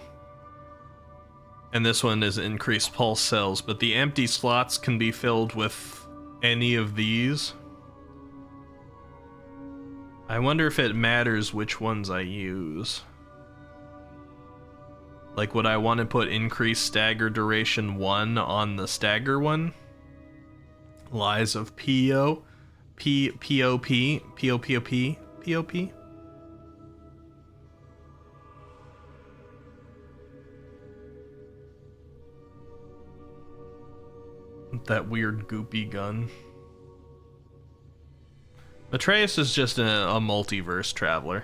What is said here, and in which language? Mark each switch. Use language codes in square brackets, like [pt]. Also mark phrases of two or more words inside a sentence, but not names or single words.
[en] And this one is increased pulse cells, but the empty slots can be filled with any of these. I wonder if it matters which ones I use. Like, would I want to put increased stagger duration 1 on the stagger one? Lies of P.O. P.O.P. P.O.P.O.P. P.O.P. That weird goopy gun. Atreus is just a multiverse traveler.